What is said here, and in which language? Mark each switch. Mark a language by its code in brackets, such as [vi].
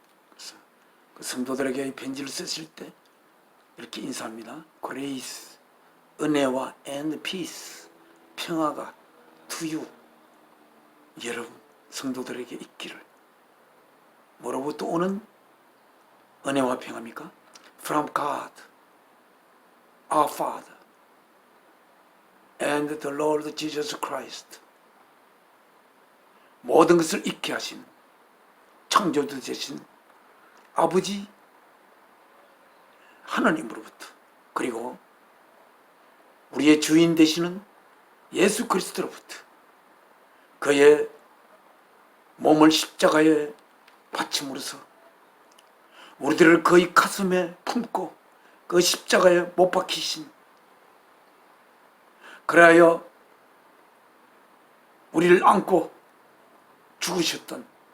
[ko] 그래서 그 성도들에게 이 편지를 쓰실 때 이렇게 인사합니다. [en] Grace, [ko] 은혜와 [en] and peace, [ko] 평화가 [en] to you, [ko] 여러분 성도들에게 있기를. 뭐로부터 오는 은혜와 평화입니까? [en] From God, our Father, and the Lord Jesus Christ. [ko] 모든 것을 잊게 하신 창조주 되신 아버지 하나님으로부터, 그리고 우리의 주인 되시는 예수 그리스도로부터 그의 몸을 십자가에 바침으로써 우리들을 그의 가슴에 품고 그 십자가에 못 박히신, 그래야 우리를 안고 죽으셨던,